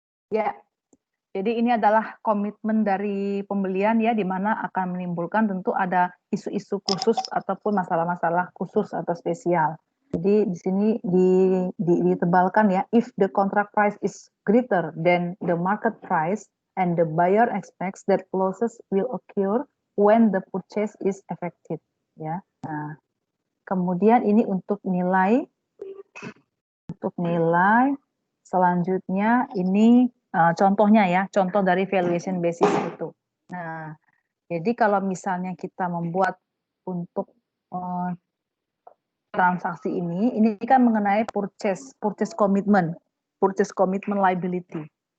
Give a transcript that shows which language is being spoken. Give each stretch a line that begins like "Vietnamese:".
Indonesian: Ya, jadi ini adalah komitmen dari pembelian ya, di mana akan menimbulkan tentu ada isu-isu khusus ataupun masalah-masalah khusus atau spesial. Jadi di sini ditebalkan ya,
English: if the contract price is greater than the market price and the buyer expects that losses will occur when the purchase is effected ya.
Indonesian: Nah, kemudian ini untuk nilai selanjutnya ini contohnya ya, contoh dari valuation basis itu. Nah, jadi kalau misalnya kita membuat untuk transaksi ini kan mengenai purchase commitment liability.